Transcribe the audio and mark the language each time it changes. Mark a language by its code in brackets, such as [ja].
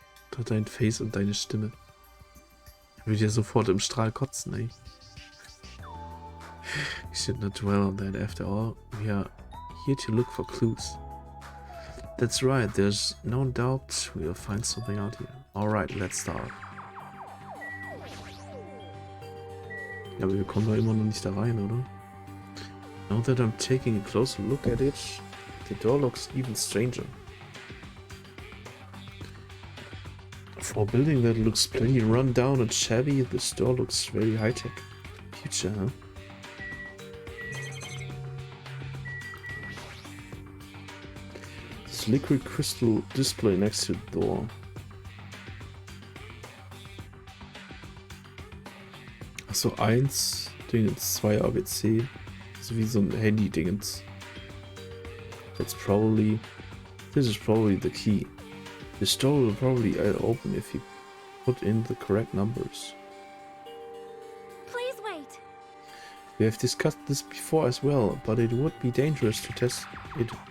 [de] Da dein Face und deine Stimme. Ich würde ja sofort im Strahl kotzen, ey. [en] You should not dwell on that. After all, we are here to look for clues. That's right, there's no doubt we'll find something out here. Alright, let's start. [de] Ja, aber wir kommen da immer noch nicht da rein, oder? [en] Now that I'm taking a closer look at it, the door looks even stranger. For a building that looks pretty run down and shabby, this door looks very high-tech. Future, huh? This liquid crystal display next to the door. [de] Achso, 1 Dingens, 2 ABC, sowie so ein Handy-Dingens. [en] This is probably the key. This door will probably open if you put in the correct numbers. please wait. We have discussed this before as well, but it would be dangerous to test it